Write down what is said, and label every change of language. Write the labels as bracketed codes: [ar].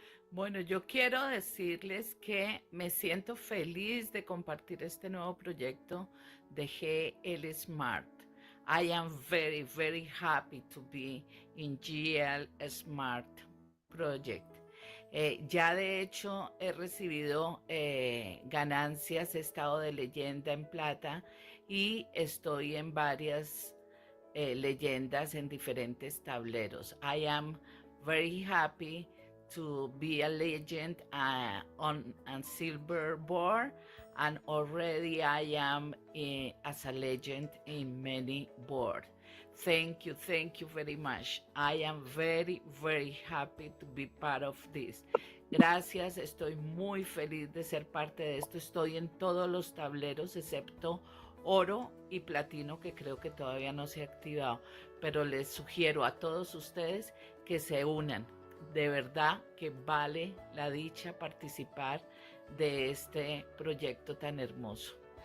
[es] Bueno, yo quiero decirles que me siento feliz de compartir este nuevo proyecto de GL Smart. [en] I am very, very happy to be in GL Smart Project. [es] Ya de hecho he recibido ganancias, he estado de leyenda en plata y estoy en varias leyendas en diferentes tableros. [en] I am very happy to be a legend on a silver board, and already I am as a legend in many boards. Thank you very much. I am very, very happy to be part of this. [es] Gracias, estoy muy feliz de ser parte de esto. Estoy en todos los tableros excepto oro y platino, que creo que todavía no se ha activado, pero les sugiero a todos ustedes que se unan, de verdad que vale la dicha participar de este proyecto tan hermoso.